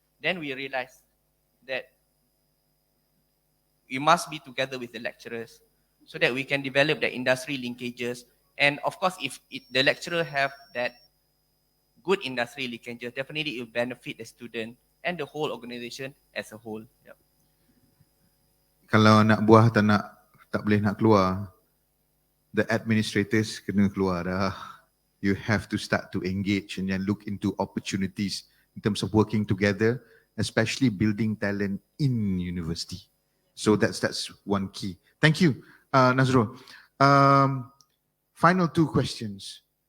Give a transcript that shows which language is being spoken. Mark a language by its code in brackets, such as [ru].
[en] Then we realized that we must be together with the lecturers so that we can develop the industry linkages. And of course, if the lecturer have that good industry linkages, definitely it will benefit the student and the whole organization as a whole. Yep. [ms] Kalau nak buah tak boleh nak keluar, the administrators kena keluar dah. [en] You have to start to engage and then look into opportunities in terms of working together, especially building talent in university. So that's one key. Thank you, Nazrul. Final two questions.